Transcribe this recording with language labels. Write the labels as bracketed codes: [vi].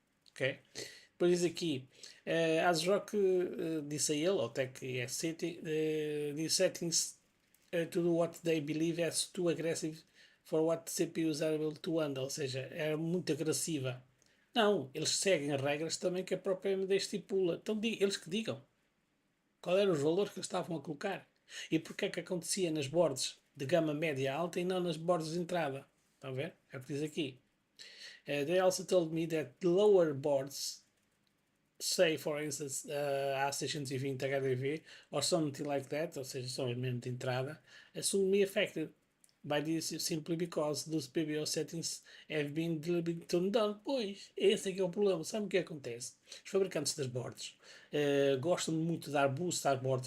[pt] Ok? Depois diz aqui, Asrock disse a ele, ou Tech City, [en] these settings to do what they believe as too aggressive for what the CPUs are able to handle, [pt] ou seja, era muito agressiva. Não, eles seguem as regras também que a própria AMD estipula. Então eles que digam qual eram os valores que eles estavam a colocar e porque é que acontecia nas boards de gama média alta e não nas boards de entrada. Estão a ver? É o que diz aqui. [en] They also told me that the lower boards, say for instance A620 HDV or something like that, [pt] ou seja, são mesmo de entrada, [en] soon be affected by this simply because those PBO settings have been deliberately turned on. [pt] Pois, esse é que é o problema. Sabe o que acontece? Os fabricantes das boards gostam muito de dar boost às boards.